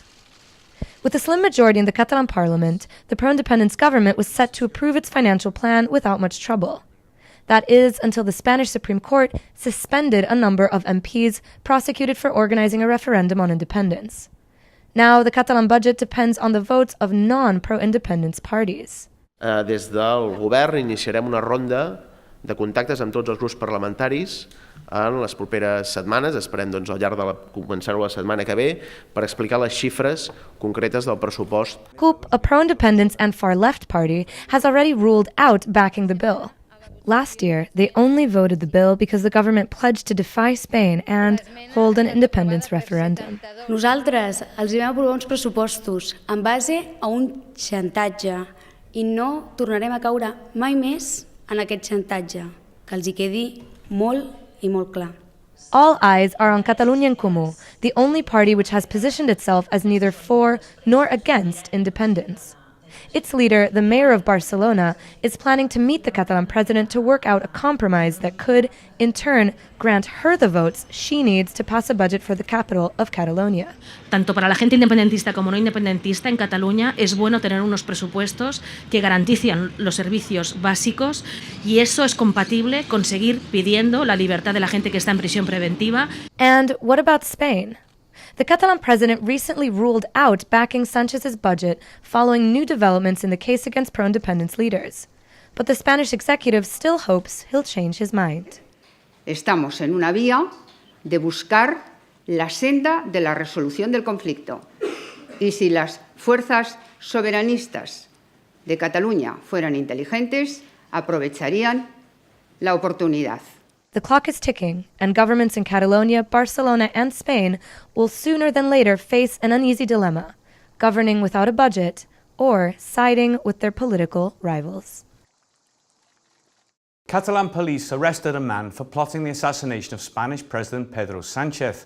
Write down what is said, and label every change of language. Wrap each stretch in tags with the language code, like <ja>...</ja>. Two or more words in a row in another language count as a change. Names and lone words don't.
<en>With a slim majority in the Catalan parliament, the pro-independence government was set to approve its financial plan without much trouble. That is, until the Spanish Supreme Court suspended a number of MPs prosecuted for organizing a referendum on independence. Now, the Catalan budget depends on the votes of non-pro-independence parties.</en> <ca>Des del govern iniciarem una ronda de contactes amb tots els grups parlamentaris en les properes setmanes, esperem al llarg de començar-ho la setmana que ve, per explicar les xifres concretes del pressupost.</ca> <en>CUP, a pro-independence and far-left party, has already ruled out backing the bill. Last year, they only voted the bill because the government pledged to defy Spain and hold an independence referendum.</en> <ca>Nosaltres els vam aprovar uns pressupostos en base a un xantatge i no tornarem a caure mai més en aquest xantatge, que els hi quedi molt i molt clar.</ca> <en>All eyes are on Catalunya en Comú, the only party which has positioned itself as neither for nor against independence. Its leader, the mayor of Barcelona, is planning to meet the Catalan president to work out a compromise that could, in turn, grant her the votes she needs to pass a budget for the capital of Catalonia.</en> <es>Tanto para la gente independentista como no independentista en Cataluña es bueno tener unos presupuestos que garanticen los servicios básicos y eso es compatible con seguir pidiendo la libertad de la gente que está en prisión preventiva.</es> <en>And what about Spain? The Catalan president recently ruled out backing Sanchez's budget following new developments in the case against pro-independence leaders. But the Spanish executive still hopes he'll change his mind.</en> <es>Estamos en una vía de buscar la senda de la resolución del conflicto. Y si las fuerzas soberanistas de Cataluña fueran inteligentes, aprovecharían la oportunidad.</es> <en>The clock is ticking, and governments in Catalonia, Barcelona, and Spain will sooner than later face an uneasy dilemma, governing without a budget or siding with their political rivals. Catalan police arrested a man for plotting the assassination of Spanish President Pedro Sánchez.</en>